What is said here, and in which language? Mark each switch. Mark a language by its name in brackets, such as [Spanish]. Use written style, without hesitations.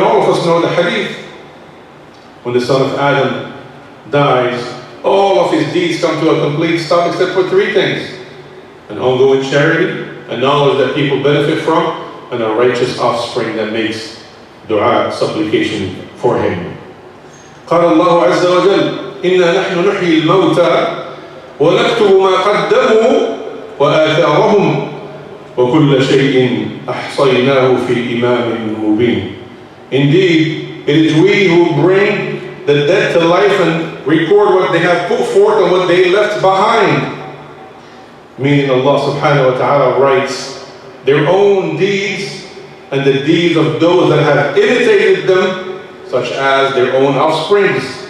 [English] And all of us know the hadith. When the son of Adam dies, all of his deeds come to a complete stop except for three things: an ongoing charity, a knowledge that people benefit from, and a righteous offspring that makes dua, supplication for him. [Arabic] قال الله عز وجل إنا نحن نحيي الموتى ونكتب ما قدموا وآثارهم وكل شيء أحصيناه في إمام مبين. [English] Indeed, it is we who bring the dead to life and record what they have put forth and what they left behind. Meaning Allah subhanahu wa ta'ala writes their own deeds and the deeds of those that have imitated them, such as their own offsprings.